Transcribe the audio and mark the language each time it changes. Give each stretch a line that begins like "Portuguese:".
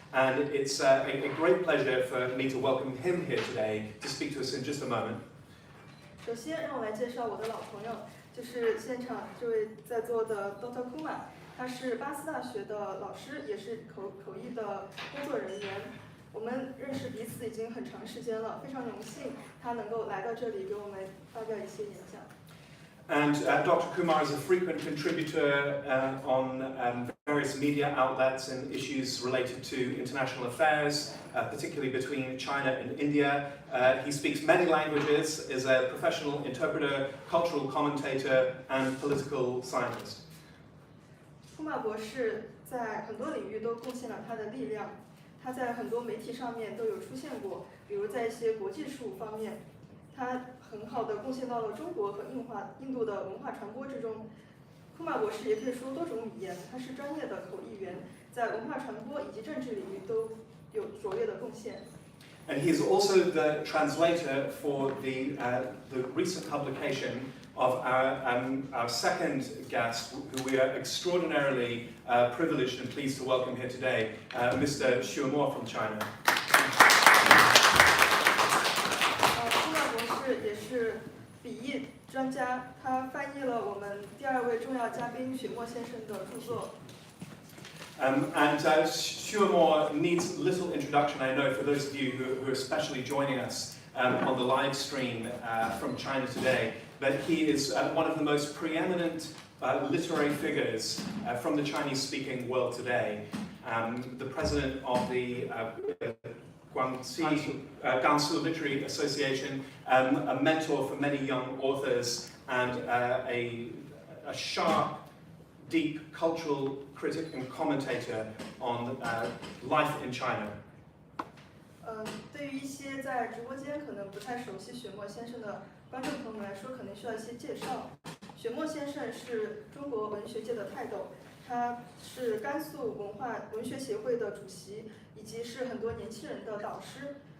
English: And it's a great pleasure for me to welcome him here today to speak to us in just a moment.
Chinese: 首先，让我来介绍我的老朋友，就是现场这位在座的 Dr. Kumar， 他是巴斯大学的老师，也是口译的工作人员。我们认识彼此已经很长时间了，非常荣幸他能够来到这里给我们发表一些演讲。
English: And Dr. Kumar is a frequent contributor on various media outlets and issues related to international affairs, particularly between China and India. He speaks many languages, is a professional interpreter, cultural commentator, and political scientist.
Chinese: 库马博士在很多领域都贡献了他的力量，他在很多媒体上面都有出现过，比如在一些国际事务方面，他很好的贡献到了中国和印度的文化传播之中。库马博士也可以说多种语言，他是专业的口译员，在文化传播以及政治领域都有卓越的贡献。
English: And he is also the translator for the recent publication of our second guest, who we are extraordinarily privileged and pleased to welcome here today, Mr. Xuemo from China.
Chinese: 库马博士也是笔译专家，他翻译了我们第二位重要嘉宾雪墨先生的著作。
English: Xuemo needs little introduction, I know, for those of you who are especially joining us on the live stream from China today. But he is one of the most preeminent literary figures from the Chinese-speaking world today. The president of the Gansu Literary Association, a mentor for many young authors, and a sharp, deep cultural critic and commentator on life in China.
Chinese: 对于一些在直播间可能不太熟悉雪墨先生的观众朋友们来说，可能需要一些介绍。雪墨先生是中国文学界的泰斗，他是甘肃文学协会的主席，以及是很多年轻人的导师。